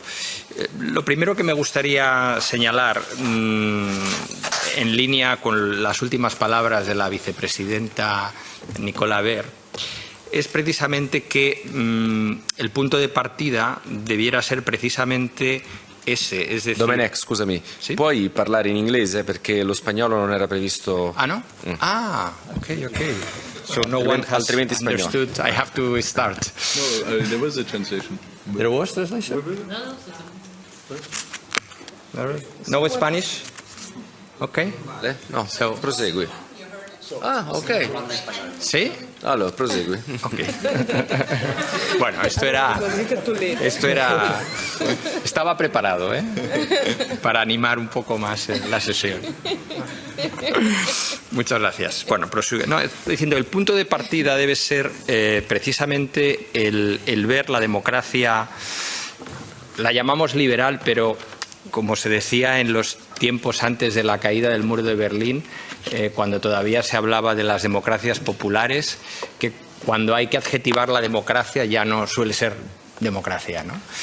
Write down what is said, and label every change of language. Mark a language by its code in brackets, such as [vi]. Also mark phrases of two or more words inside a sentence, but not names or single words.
[es] Lo primero que me gustaría señalar, en línea con las últimas palabras de la vicepresidenta Nicola Ver, es precisamente que el punto de partida debiera ser precisamente ese, es decir... Domenech, [it] scusami, sì? Puoi parlare in inglese perché lo spagnolo non era previsto... Ah, no? Ah, ok. [en] So no one has understood. I have to start. No, there was a translation. There was translation? No Spanish? Ok. No, So- [it] prosegui. Ah, ok. [es] ¿Sí? [it] Allora, prosegui. [es] Ok. Bueno, esto era... Estaba preparado, para animar un poco más la sesión. Muchas gracias. Bueno, prosigue. No, estoy diciendo, el punto de partida debe ser precisamente el ver la democracia, la llamamos liberal, pero como se decía en los tiempos antes de la caída del muro de Berlín, cuando todavía se hablaba de las democracias populares, que cuando hay que adjetivar la democracia ya no suele ser democracia, ¿no?